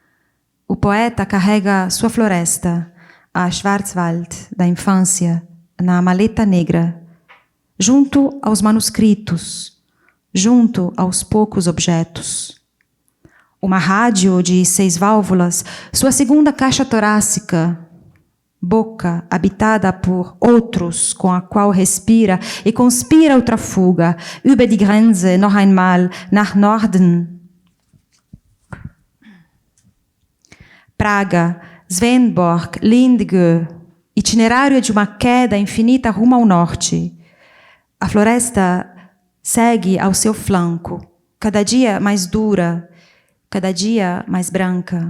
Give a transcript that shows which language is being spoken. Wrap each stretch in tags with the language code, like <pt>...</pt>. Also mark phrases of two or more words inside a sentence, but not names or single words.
<pt>O poeta carrega sua floresta, a Schwarzwald da infância na maleta negra, junto aos manuscritos, junto aos poucos objetos. Uma rádio de 6 válvulas, sua segunda caixa torácica, boca habitada por outros com a qual respira e conspira outra fuga,</pt> <de>über die Grenze noch einmal nach Norden.</de> <pt>Praga, Swedenborg, Lindgö, itinerário de uma queda infinita rumo ao norte. A floresta segue ao seu flanco, cada dia mais dura, cada dia mais branca.</pt>